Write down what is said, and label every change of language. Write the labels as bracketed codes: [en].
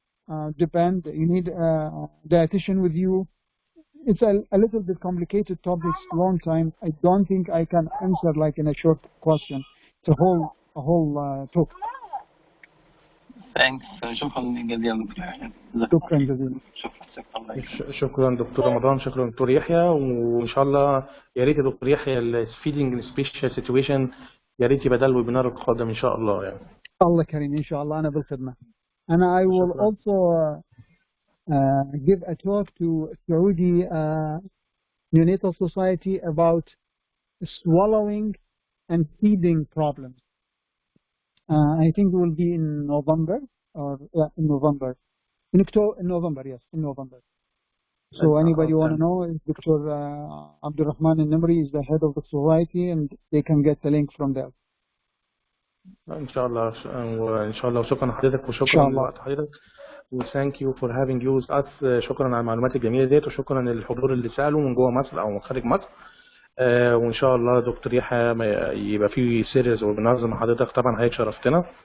[en] You need a dietitian with you. It's a little bit complicated topic, long time. I don't think I can answer like in a short question. It's a whole talk. [ar] ثانكس، شكرا جزيلا دكتور يحيى. شكرا جزيلا. شكرا دكتور رمضان، شكرا دكتور يحيى، وان شاء الله يا ريت يا دكتور يحيى الفيدنج سبيشال سيتويشن يا ريت يبقى ده الويبينار القادم ان شاء الله يعني. الله كريم ان شاء الله، انا بالخدمه. انا [en] I will [ar] شكرا. [en] also give a talk to Saudi Neonatal Society about swallowing and feeding problems. I think it will be in November, or in November. In October, in November, yes, in November. So anybody want to know, Dr. Abdurrahman al-Nimri is the head of the society, and they can get the link from there. [ar] ان شاء الله، وان شاء الله، وشكرا لحضرتك وشكرا لوقت حضرتك، [en] وثانك يو فور هافينج يوز اس. [ar] شكرا على المعلومات الجميله ديت، وشكرا للحضور اللي سالوا من جوه مصر او من خارج مصر. وان شاء الله دكتور يحيى يبقى في سيريز وبنظم مع حضرتك، طبعا حضرتك شرفتنا.